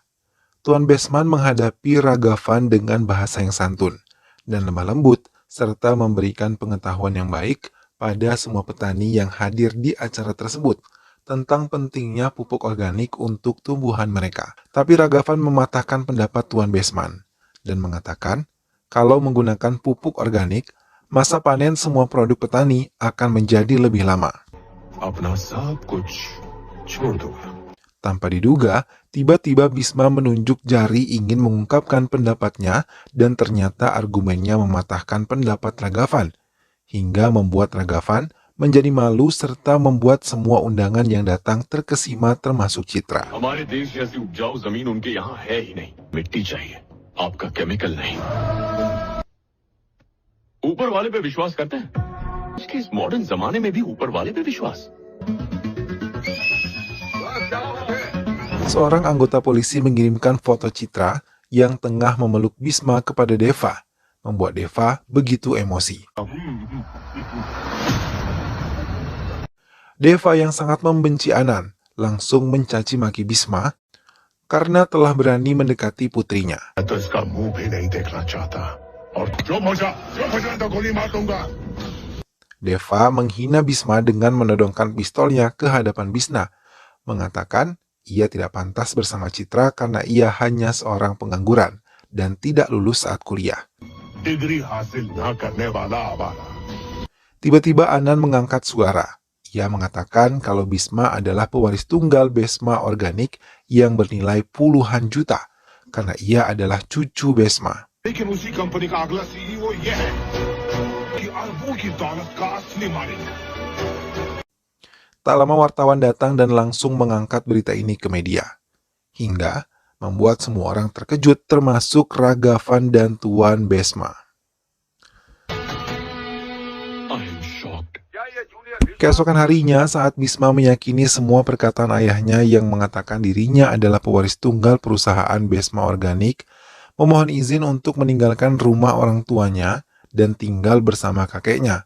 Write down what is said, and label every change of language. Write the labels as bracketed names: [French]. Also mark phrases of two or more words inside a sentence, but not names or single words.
[Indonesian] Tuan Besman menghadapi Ragavan dengan bahasa yang santun dan lemah lembut, serta memberikan pengetahuan yang baik pada semua petani yang hadir di acara tersebut tentang pentingnya pupuk organik untuk tumbuhan mereka. Tapi Ragavan mematahkan pendapat Tuan Besman dan mengatakan kalau menggunakan pupuk organik, masa panen semua produk petani akan menjadi lebih lama. [Hindi] अपना सब कुछ छोड़ दूंगा। [Indonesian] Tanpa diduga, tiba-tiba Bisma menunjuk jari ingin mengungkapkan pendapatnya dan ternyata argumennya mematahkan pendapat Ragavan, hingga membuat Ragavan menjadi malu serta membuat semua undangan yang datang terkesima termasuk Citra. [Hindi] हमारे देश जैसी उपजाऊ जमीन उनके यहाँ है ही नहीं। मिट्टी चाहिए, आपका केमिकल नहीं। ऊपर वाले पे विश्वास करते हैं? इसके इस मॉडर्न जमाने में भी ऊपर वाले पे विश्वास? [Indonesian] Seorang anggota polisi mengirimkan foto Citra yang tengah memeluk Bisma kepada Deva, membuat Deva begitu emosi. Deva yang sangat membenci Anan langsung mencaci maki Bisma karena telah berani mendekati putrinya. [Hindi] तो इसका मुंह भी नहीं देखना चाहता और चुप हो जा तो गोली मार दूंगा। [Indonesian] Deva menghina Bisma dengan menodongkan pistolnya ke hadapan Bisma, mengatakan ia tidak pantas bersama Citra karena ia hanya seorang pengangguran dan tidak lulus saat kuliah. [Hindi] डिग्री हासिल न करने वाला आवारा। [Indonesian] Tiba-tiba Anan mengangkat suara. Ia mengatakan kalau Bisma adalah pewaris tunggal Besma Organik yang bernilai puluhan juta karena ia adalah cucu Besma. [Hindi] लेकिन उसी कंपनी का अगला सीईओ ये है कि अरबों की दौलत का असली मालिक। [Indonesian] Tak lama wartawan datang dan langsung mengangkat berita ini ke media, hingga membuat semua orang terkejut termasuk Ragavan dan Tuan Besma. Keesokan harinya saat Bisma meyakini semua perkataan ayahnya yang mengatakan dirinya adalah pewaris tunggal perusahaan Besma Organik, memohon izin untuk meninggalkan rumah orang tuanya dan tinggal bersama kakeknya.